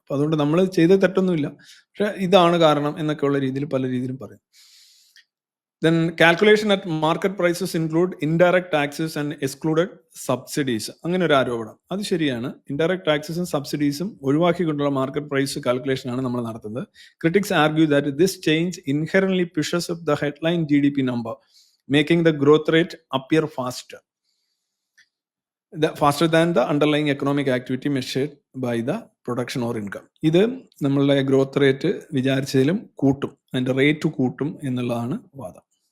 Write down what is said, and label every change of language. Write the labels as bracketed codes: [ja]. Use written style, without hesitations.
[ml] അപ്പോൾ അതുകൊണ്ട് നമ്മൾ ചെയ്ത് തെറ്റൊന്നുമില്ല, പക്ഷെ ഇതാണ് കാരണം എന്നൊക്കെ ഉള്ള രീതിയിൽ പല രീതിയിലും പറയും. [en] Then calculation at market prices include indirect taxes and excluded subsidies. [ml] അങ്ങനെ ഒരു ആരോപണം, അത് ശരിയാണ്. ഇൻഡയറക്ട് ടാക്സസും സബ്സിഡീസും ഒഴിവാക്കിക്കൊണ്ടുള്ള മാർക്കറ്റ് പ്രൈസ് കാൽക്കുലേഷൻ ആണ് നമ്മൾ നടത്തുന്നത്. [en] Critics argue that this change inherently pushes up the headline GDP number, making the growth rate appear faster than the underlying economic activity measured by the production or income. [ml] ഇത് നമ്മളുടെ growth rate വിചാരിച്ചതിലും കൂട്ടും, അതിന്റെ rate കൂട്ടും എന്നുള്ളതാണ് വാദം.